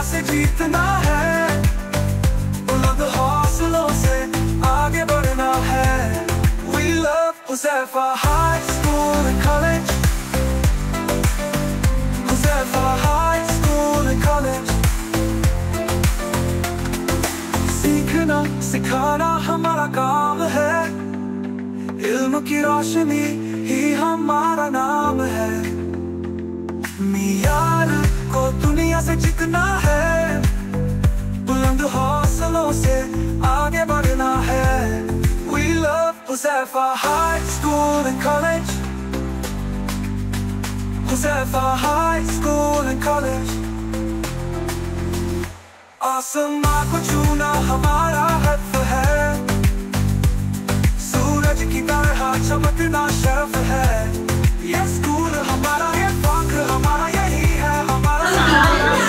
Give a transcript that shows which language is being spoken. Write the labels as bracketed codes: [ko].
[hi] जीतना है, बुलंद हौसलों से आगे बढ़ना है। [en] We love Huzaifah High School and College, Huzaifah High School and College। [hi] सीखना सिखाना हमारा काम है, इल्म की रोशनी ही हमारा नाम है। मियार को दुनिया से जीतना है, बुलंद हौसलों से आगे बढ़ना है। [en] We love Huzaifah High School and College, Huzaifah High School and College। [hi] आसमां को छूना हमारा हक है, सूरज की तरह चमकना शर्फ है। ये स्कूल हमारा, ये फख्र हमारा, यही है हमारा सहारा।